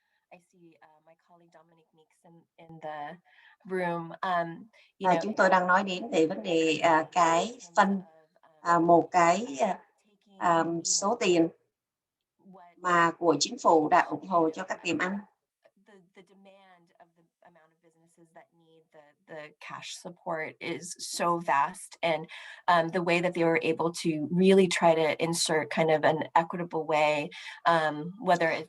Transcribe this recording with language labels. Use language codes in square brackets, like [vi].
[en] I see my colleague Dominic Meeks in the room. [vi] Chúng tôi đang nói đến về vấn đề cái phân một cái số tiền mà của chính phủ đã ủng hộ cho các tiệm ăn. [en] The demand of the amount of businesses that need the cash support is so vast, and the way that they were able to really try to insert kind of an equitable way, whether it's.